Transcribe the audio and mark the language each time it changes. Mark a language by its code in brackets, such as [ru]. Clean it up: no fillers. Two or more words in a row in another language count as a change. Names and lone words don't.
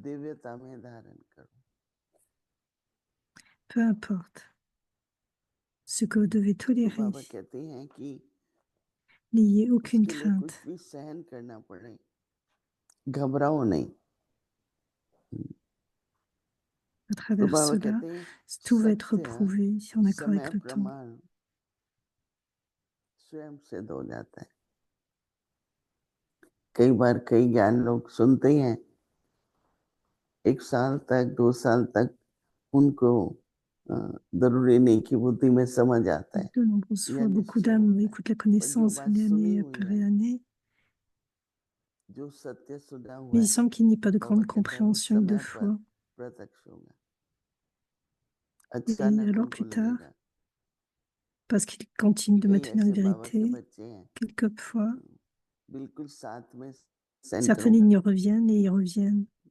[fr] Peu importe ce que vous devez tolérer, n'ayez aucune crainte. À travers cela, tout va être prouvé en accord avec le temps. [hi] कई बार कई ज्ञान लोग सुनते ही हैं, 1 साल तक 2 साल तक उनको जरूरी नहीं कि बुद्धि में समझ आता है। [fr] De nombreuses fois, beaucoup d'âmes écoutent la connaissance année après année. Mais il semble qu'il n'y ait pas de grande compréhension ni de foi. Et alors plus tard, parce qu'ils continuent de maintenir la vérité, quelquefois, certaines lignes reviennent et ils reviennent.